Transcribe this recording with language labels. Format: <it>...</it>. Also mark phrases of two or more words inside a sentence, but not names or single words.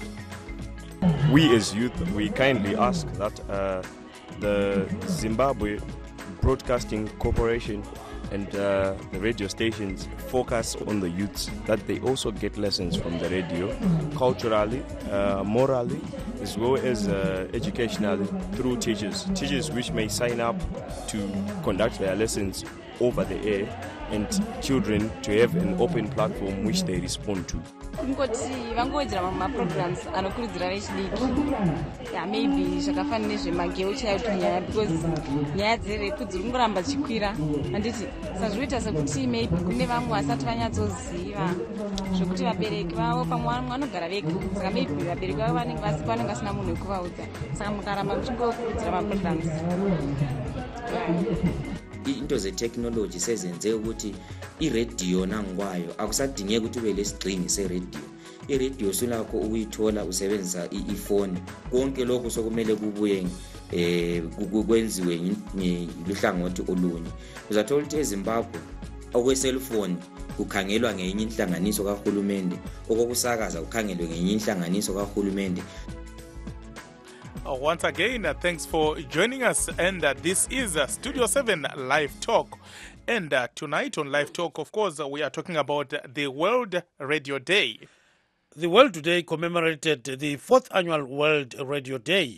<en>We as youth, we kindly ask that the Zimbabwe Broadcasting Corporation and the radio stations focus on the youths, that they also get lessons from the radio, culturally, morally, as well as educationally through teachers which may sign up to conduct their lessons over the air, and children to have an open platform which they respond to.</en> <sn>Kungoti vangodzera programs anokurudzira vechidiki maybe zvakafanana nezvemageu chaiyo nyaya because nyaya dzerefu dziri kungoramba dzichikwira handiti sazvinoita sekuti maybe kune vamwe vasati vanyatsoziva zvokuti vabereki vavo pamwe vanogara vega saka maybe vabereki vavo vanenge vasina munhu wekuvaudza saka mukaramba muchingokurudzira maprograms.</sn> <nd>Into ze-technology sezenze ukuthi i-radio nangwayo akusadingeki ukuthi ube lesigxingi se-radio. I-radio sulakho ukuyithola usebenzisa ifoni. Konke lokho sokumele kubuye kwenziwe luhlangothi olunye. Uzathola ukuthi eZimbabwe okwe-cellphone kukhangelwa ngenye inhlanganiso kahulumende, okokusakaza kukhangelwe ngenye inhlanganiso kahulumende.</nd> <en>Once again, thanks for joining us, and this is Studio 7 Live Talk. And tonight on Live Talk, of course, we are talking about the World Radio Day. The World Today commemorated the 4th annual World Radio Day.</en>